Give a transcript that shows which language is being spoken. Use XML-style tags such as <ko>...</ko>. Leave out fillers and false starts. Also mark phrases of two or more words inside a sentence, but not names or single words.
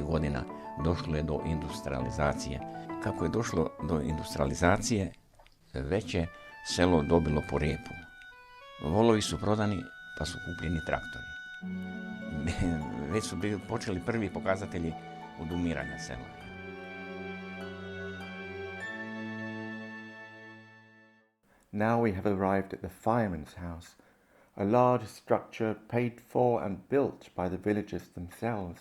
<hr>godina došlo je do industrializacije. Kako je došlo do industrializacije, već je selo dobilo po repu. Volovi su prodani, pa su kupljeni traktori. Već su počeli prvi pokazatelji odumiranja sela.</hr> <en>Now we have arrived at the fireman's house, a large structure paid for and built by the villagers themselves.</en>